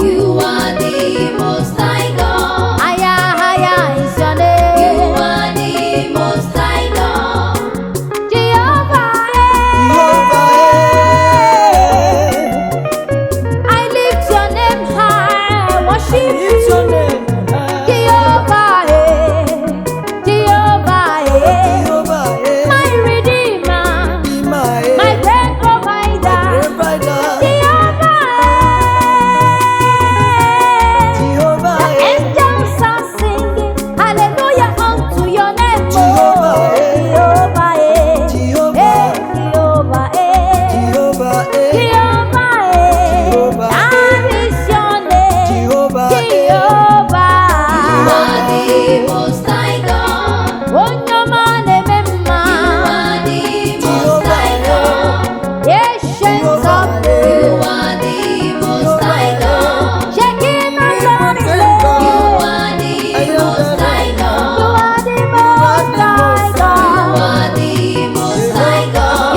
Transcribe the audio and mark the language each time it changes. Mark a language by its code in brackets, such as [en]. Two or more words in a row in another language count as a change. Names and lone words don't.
[en] You are the Most High God. Higher, higher is your name. You are the Most High God. Jehovah, eh. Jehovah, eh. I lift your name high. I worship I lift your you. name high. Jehovah, eh. Jehovah, eh. Jehovah, eh. My Redeemer. Redeemer, eh. My great provider. My great provider. Jehovah, eh. Jehovah, The eh. angels are singing hallelujah unto your name, Jehovah, oh. eh. Jehovah, eh. Jehovah. Eh. Jehovah, eh. Jehovah, eh. Jehovah, eh. Jehovah, That eh. is your name. Jehovah, eh. Jehovah. You are the Most High God. [ig] Onye ọma na-eme mma. [en] You are the Most High God. Ancient of Jehovah, days. You are the Most High God. Shekinah glory. You are the You are the most high God.